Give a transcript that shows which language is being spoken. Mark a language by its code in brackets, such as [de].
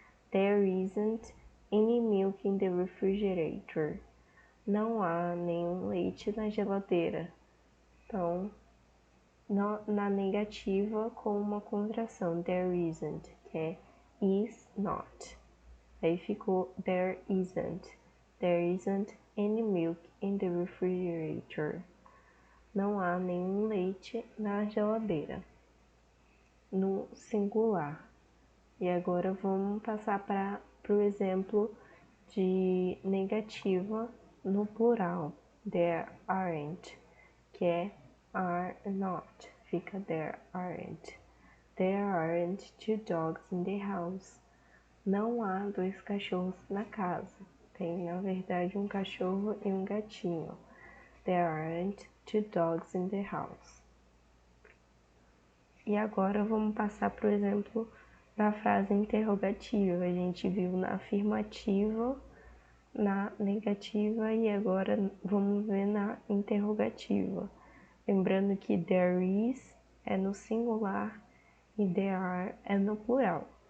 [en] There isn't any milk in the refrigerator. [pt] Não há nenhum leite na geladeira. Então, na negativa com uma contração, there isn't, que é is not. Aí ficou there isn't. [en] There isn't any milk in the refrigerator. [pt] Não há nenhum leite na geladeira. No singular. E agora vamos passar para o exemplo de negativa no plural. There aren't, que é are not. Fica there aren't. [en] There aren't 2 dogs in the house. [pt] Não há 2 cachorros na casa. Tem, na verdade, um cachorro e um gatinho. [en] There aren't 2 dogs in the house. [pt] E agora vamos passar para o exemplo da frase interrogativa. A gente viu na afirmativa, na negativa e agora vamos ver na interrogativa. Lembrando que there is é no singular e there are é no plural.